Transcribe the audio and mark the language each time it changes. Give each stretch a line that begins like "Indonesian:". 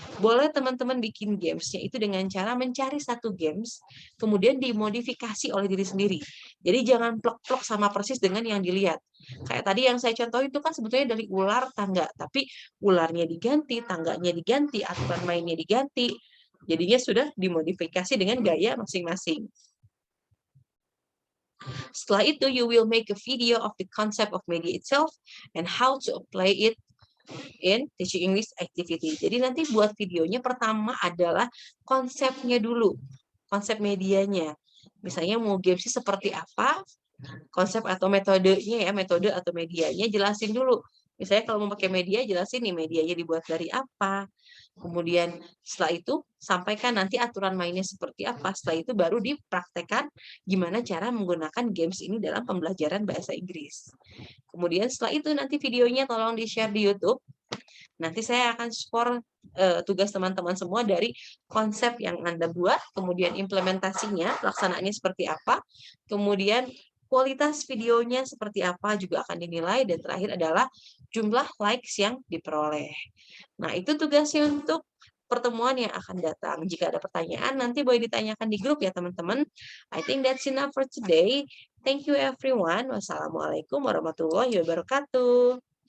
Indonesian: Boleh teman-teman bikin gamesnya itu dengan cara mencari satu games, kemudian dimodifikasi oleh diri sendiri. Jadi jangan plok-plok sama persis dengan yang dilihat. Kayak tadi yang saya contoh itu kan sebetulnya dari ular tangga, tapi ularnya diganti, tangganya diganti, aturan mainnya diganti. Jadinya sudah dimodifikasi dengan gaya masing-masing.
English: Setelah itu, you will make a video of the concept of media itself and how to apply it in teaching English activity.
Indonesian: Jadi nanti buat videonya pertama adalah konsepnya dulu, konsep medianya. Misalnya mau gamesnya seperti apa, konsep atau metodenya ya, metode atau medianya jelasin dulu. Misalnya kalau mau pakai media, jelasin nih medianya dibuat dari apa. Kemudian setelah itu sampaikan nanti aturan mainnya seperti apa. Setelah itu baru dipraktekkan gimana cara menggunakan games ini dalam pembelajaran bahasa Inggris. Kemudian setelah itu nanti videonya tolong di-share di YouTube. Nanti saya akan skor tugas teman-teman semua dari konsep yang Anda buat, kemudian implementasinya, pelaksanaannya seperti apa, kemudian kualitas videonya seperti apa juga akan dinilai, dan terakhir adalah jumlah likes yang diperoleh. Nah, itu tugasnya untuk pertemuan yang akan datang. Jika ada pertanyaan, nanti boleh ditanyakan di grup ya, teman-teman.
English: I think that's enough for today. Thank you everyone.
Arabic: Wassalamualaikum warahmatullahi wabarakatuh.